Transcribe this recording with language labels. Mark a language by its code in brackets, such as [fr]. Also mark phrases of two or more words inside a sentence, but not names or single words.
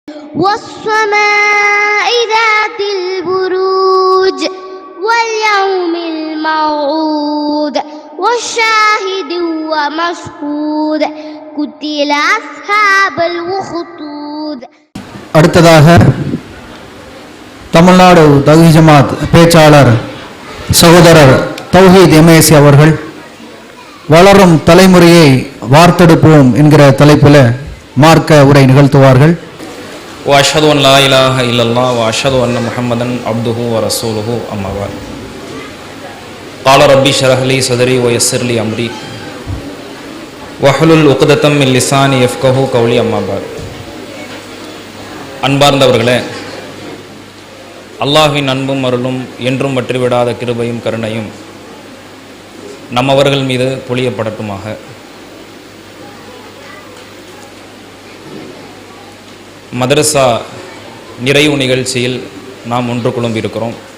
[ar] والسماء ذات البروج واليوم الموعود والشاهد ومشهود قتل أصحاب الأخدود. [ta] அடுத்ததாக தமிழ்நாடு தௌஹீத் ஜமாத் பேச்சாளர் சகோதரர் தௌஹீத் எம்ஏசி அவர்கள் வளரும் தலைமுறையை வார்த்தெடுப்போம் என்கிற தலைப்பில் மார்க்க உரை நிகழ்த்துவார்கள். [ar] وأشهد أن لا إله إلا الله وأشهد أن محمدا عبده ورسوله أما بعد. قال ربي اشرح لي صدري ويسر لي امري واحلل عقدة من لساني يفقهوا قولي أما بعد. [ta] அன்பார்ந்தவர்களே, அல்லாஹ்வின் அன்பும் அருளும் என்றும் வற்றிவிடாத கிருபையும் கருணையும் நம்மவர்கள் மீது பொழியப்படட்டுமாக. மதரசா நிறைவு நிகழ்ச்சியில் நாம் ஒன்று குழும்பியிருக்கிறோம்.